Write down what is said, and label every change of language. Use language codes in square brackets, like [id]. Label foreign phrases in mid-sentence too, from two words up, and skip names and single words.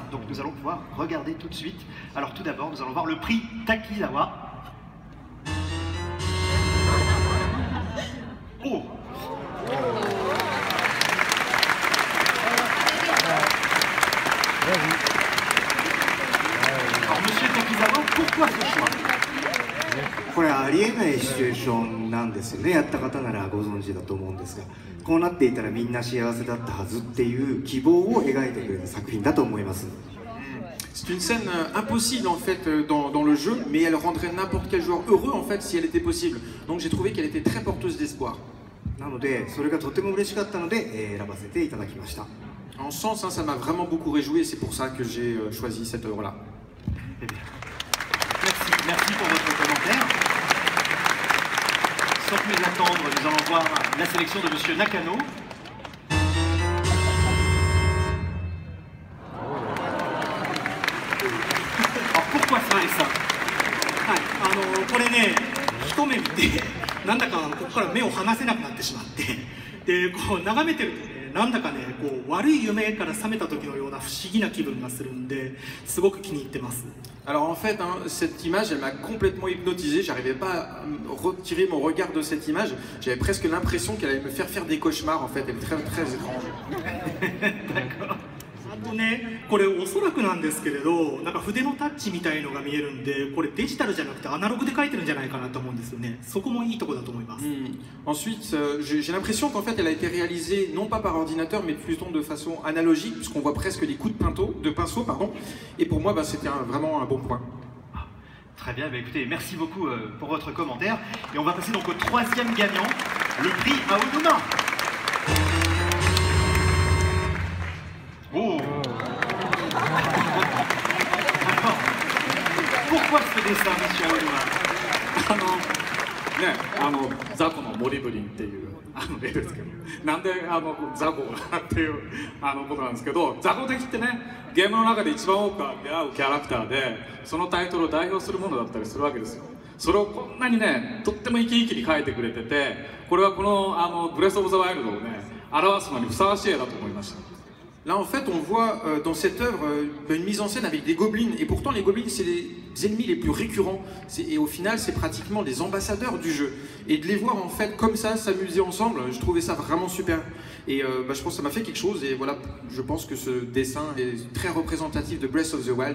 [fr] Donc nous allons pouvoir regarder tout de suite. Alors tout d'abord, nous allons voir le prix Takizawa. Oh! Alors monsieur Takizawa, pourquoi ce choix? [ja] これありえないシチュエーションなんですよね。やった方ならご存知だと思うんですが、こうなっていたらみんな幸せだったはずっていう希望を描いてくれた作品だと思います。 [fr] C'est une scène impossible en fait dans le jeu, mais elle rendrait n'importe quel joueur heureux en fait si elle était possible. Donc j'ai trouvé qu'elle était très porteuse d'espoir. [ja] なのでそれがとても嬉しかったので選ばせていただきました。 [fr] En ce sens, hein, ça m'a vraiment beaucoup réjoui et c'est pour ça que j'ai choisi cette œuvre-là. Merci pour votre commentaire. Sans plus attendre, nous allons voir la sélection de monsieur Nakano. Alors pourquoi ça et ça? [ja] はい、これね、一目見て、なんだかここから目を離せなくなってしまって、で、こう眺めてるとね、なんだかね、こう悪い夢から覚めた時のような不思議な気分がするんで、すごく気に入ってます。 [fr] Alors en fait, hein, cette image, elle m'a complètement hypnotisé. J'arrivais pas à retirer mon regard de cette image. J'avais presque l'impression qu'elle allait me faire des cauchemars. En fait, elle est très très étrange. D'accord. [ja] あとね、これおそらくなんですけれど、なんか筆のタッチみたいのが見えるんで、これデジタルじゃなくてアナログで描いてるんじゃないかなと思うんですよね。そこもいいところだと思います。 [fr] Ensuite, j'ai l'impression qu'en fait, elle a été réalisée non pas par ordinateur, mais plutôt de façon analogique, puisqu'on voit presque des coups de pinceau, pardon. Et pour moi, bah, c'était vraiment un bon point. Très bien, bah écoutez, merci beaucoup pour votre commentaire. Et on va passer donc au troisième gagnant, le prix Aonuma. Oh. Alors, pourquoi ce dessin, monsieur Aonuma? [ja] ザコのモリブリンっていう絵ですけど、なんでザコがっていうことなんですけど、ザコ的ってね、ゲームの中で一番多く出会うキャラクターで、そのタイトルを代表するものだったりするわけですよ。それをこんなにね、とっても生き生きに描いてくれてて、これはこのブレス・オブ・ザ・ワイルドをね、表すのにふさわしい絵だと思いました。 [fr] Là, en fait, on voit dans cette œuvre une mise en scène avec des gobelins. Et pourtant, les gobelins, c'est les ennemis les plus récurrents. Et au final, c'est pratiquement des ambassadeurs du jeu. Et de les voir, en fait, comme ça, s'amuser ensemble, je trouvais ça vraiment super. Et bah, je pense que ça m'a fait quelque chose. Et voilà, je pense que ce dessin est très représentatif de Breath of the Wild.